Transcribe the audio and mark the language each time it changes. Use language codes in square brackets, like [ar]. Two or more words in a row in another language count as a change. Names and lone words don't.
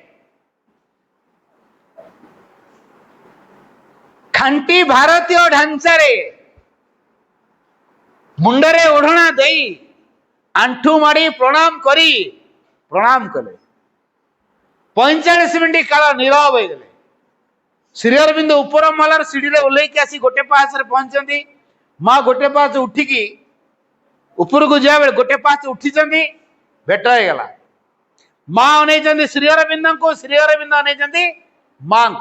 [or] ଖାଣ୍ଟି ଭାରତୀୟ ଢାଞ୍ଚାରେ ମୁଣ୍ଡରେ ଓଢ଼ଣା ଦେ ଆଣ୍ଠୁ ମାଡ଼ି ପ୍ରଣାମ କଲେ 45 ମିନିଟ କାଳ ନୀରବ ହୋ ଗଲେ ଶ୍ରୀ ଅରବିନ୍ଦ ଉପର ମହଲାର ସିଡ଼ିରେ ଓହ୍ଲେଇକି ଆସି ଗୋଟେ ପାହାଚରେ ପହଞ୍ଚିଛନ୍ତି। ମା ଗୋଟେ ପାହାଚ ଉଠିକି ଉପରକୁ ଯିବା ବେଳେ ଗୋଟେ ପାହାଚ ଉଠିଛନ୍ତି, ଭେଟ ହେଇଗଲା। ମା ଅନେଇଛନ୍ତି ଶ୍ରୀ ଅରବିନ୍ଦଙ୍କୁ, ଶ୍ରୀ ଅରବିନ୍ଦ ଅନେଇଛନ୍ତି ମାଙ୍କୁ।